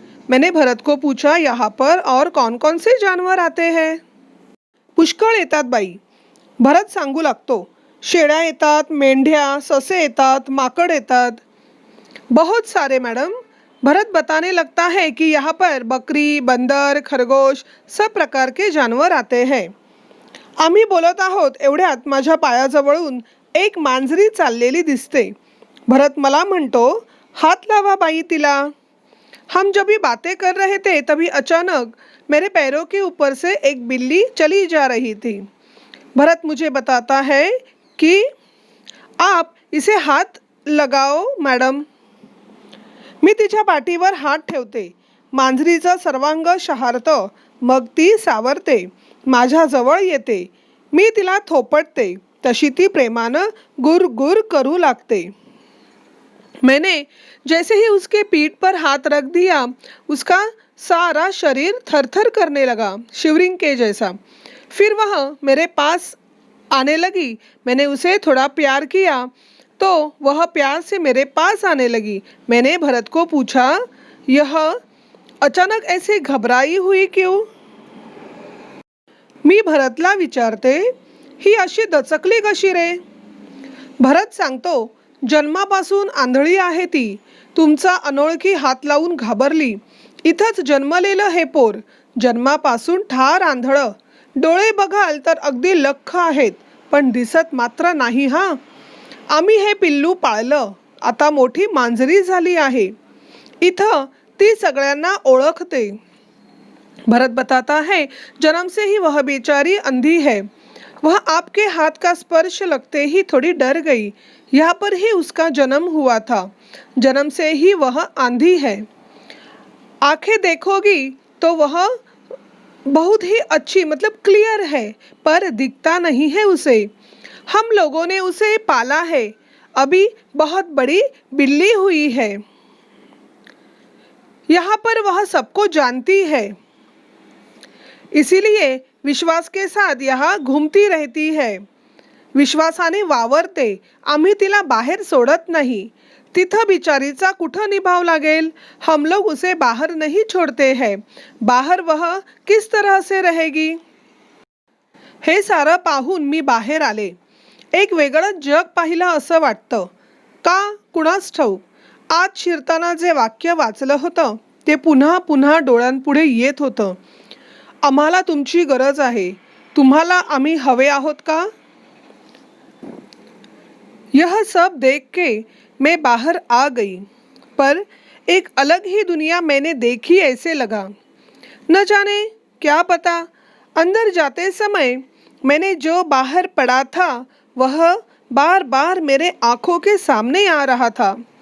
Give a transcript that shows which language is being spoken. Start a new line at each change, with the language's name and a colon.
Hindi: मैंने भरत को पूछा, यहाँ पर और कौन कौन से जानवर आते हैं?
Marathi: पुष्कळ येतात बाई. भरत सांगू लागतो, शेळ्या येतात, मेंढ्या, ससे येतात, माकड येतात.
Hindi: बहुत सारे मैडम. भरत बताने लगता है कि यहाँ पर बकरी, बंदर, खरगोश सब प्रकार के जानवर आते हैं.
Marathi: आम्ही बोलत आहोत एवढ्यात माझ्या पायाजवळून एक मांजरी चाललेली दिसते. भरत मला म्हणतो, हात लावा बाई तिला.
Hindi: हम जब भी बातें कर रहे थे तभी अचानक मेरे पैरों के ऊपर से एक बिल्ली चली जा रही थी. भरत मुझे बताता है कि आप इसे हाथ लगाओ मैडम.
Marathi: मी तिच्या पाठीवर हात ठेवते. मांजरीचा सर्वांग शहारतं, मग ती सावरते, माझ्या जवळ येते. मी तिला थोपटते, तशी ती प्रेमानं गुर गुर करू लागते.
Hindi: मैंने जैसे ही उसके पीठ पर हाथ रख दिया, उसका सारा शरीर थरथर करने लगा, शिवरिंग के जैसा. फिर वह मेरे पास आने लगी. मैंने उसे थोड़ा प्यार किया तो वह प्यार से मेरे पास आने लगी. मैंने भरत को पूछा, यह अचानक ऐसे घबराई हुई क्यों?
Marathi: मी भरतला विचारते, ही अशी दचकली कशी रे? भरत सांगतो, जन्मापासून आंधळी आहे ती. तुमचा अनोळखी हात लावून घाबरली. इथंच जन्मलेलं हे पोर, जन्मापासून ठार आंधळं. डोळे बघाल तर अगदी लख्ख आहेत, पण दिसत मात्र नाही हा. आम्ही हे पिल्लू पाळलं, आता मोठी मांजरी झाली आहे. इथं ती सगळ्यांना ओळखते.
Hindi: भरत बताता है, जन्म से ही वह बेचारी अंधी है. वह आपके हाथ का स्पर्श लगते ही थोड़ी डर गई. यहाँ पर ही उसका जन्म हुआ था. जन्म से ही वह आंधी है. आंखें देखोगी तो वह बहुत ही अच्छी मतलब क्लियर है, पर दिखता नहीं है उसे. हम लोगों ने उसे पाला है, अभी बहुत बड़ी बिल्ली हुई है. यहाँ पर वह सबको जानती है, इसीलिए विश्वास के साथ यहाँ घूमती रहती है.
Marathi: विश्वासाने वावरते. आम्ही तिला बाहेर सोडत नाही. तिथं बिचारीचा कुठं निभाव लागेल.
Hindi: हम लोग उसे बाहर नहीं छोड़ते हैं. बाहर वह किस तरह से रहेगी?
Marathi: हे सारं पाहून मी बाहेर आले. एक वेगळं जग पाहिलं असं वाटतं. का कुणास ठाऊक. आत शिरताना जे वाक्य वाचलं होतं ते पुन्हा पुन्हा डोळ्यांपुढे येत होतं. आम्हाला तुमची गरज आहे. तुम्हाला आम्ही हवे आहोत का?
Hindi: यह सब देख के मैं बाहर आ गई, पर एक अलग ही दुनिया मैंने देखी ऐसे लगा. न जाने क्या पता, अंदर जाते समय मैंने जो बाहर पड़ा था वह बार बार मेरे आँखों के सामने आ रहा था.